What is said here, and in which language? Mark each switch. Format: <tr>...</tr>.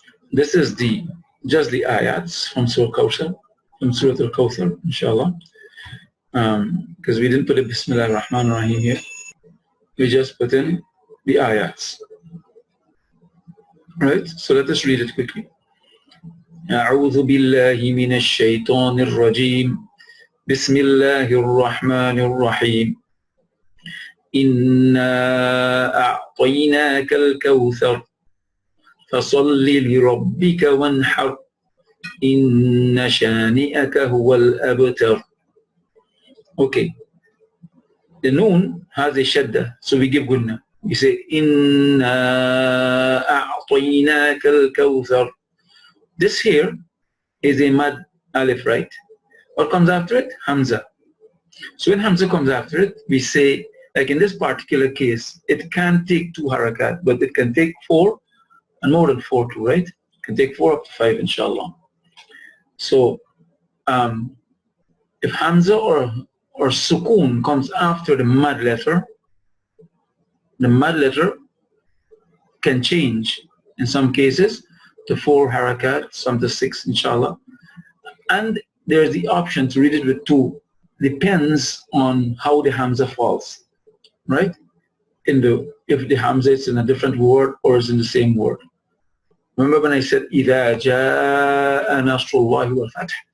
<en>This is just the ayats from Surah Kawthar, from sooratul Kawthar, inshallah. Because we didn't put a Bismillah ar-Rahman ar-Rahim here. We just put in the ayats. Right? So let us read it quickly.</en> <ar>أعوذ بالله من الشيطان الرجيم بسم الله الرحمن الرحيم إنا أعطيناك الكوثر فصل لربك وانحر إن شانئك هو الأبتر.</ar> <en>Okay, the noon has a shadda, so we give gunna. We say</en> <ar>Inna a'tainaka al-kawthar.</ar> <en>This here is a mad alif, right? What comes after it? Hamza. So when Hamza comes after it, we say, like in this particular case, it can take 2 harakat, but it can take 4 and more than 4 too, right? It can take 4 up to 5, inshallah. So if Hamza or Sukoon comes after the mad letter can change in some cases to 4 harakat, some to 6, inshallah. And there's the option to read it with 2. Depends on how the Hamza falls, right? If the Hamza is in a different word or is in the same word. Remember when I said</en> <ar>إِذَا جَاءَ نَصْرُ اللَّهِ وَالْفَتْحِ?</ar>